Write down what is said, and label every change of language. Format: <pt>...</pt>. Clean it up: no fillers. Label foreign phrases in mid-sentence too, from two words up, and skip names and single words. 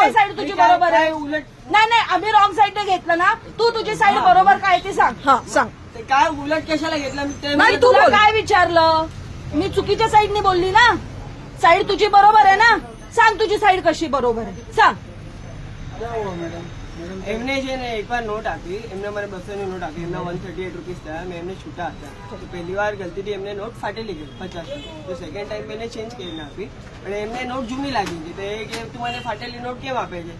<mr>बोल. साईड तुझी काय- बरोबर काय आहे? उलट नाही, आम्ही रॉंग साईडने घेतलं ना, तू तुझी साईड बरोबर काय ते सांग. हा सांग. ते काय उलट कशाला घेतलं मी ते नाही, मी तू तुला बोल. काय विचारलं? मी चुकीच्या साईडने बोलली ना. साईड तुझी बरोबर आहे ना? सांग तुझी साईड कशी बरोबर आहे, सांग.</mr> <gu>એમને છે ને એકવાર નોટ આપી, એમને મને 200 ની નોટ આપી, એમના 138 રૂપીસ થયા, મેં એમને છૂટા હતા. તો પહેલી વાર ગલતીથી એમને નોટ ફાટેલી ગઈ 50 ની. તો</gu> <en>second time</en> <gu>મેં ચેન્જ કરીને આપી, અને એમને નોટ જૂની લાગી હતી. તો એ કે તું મને ફાટેલી નોટ કેમ આપે છે?</gu>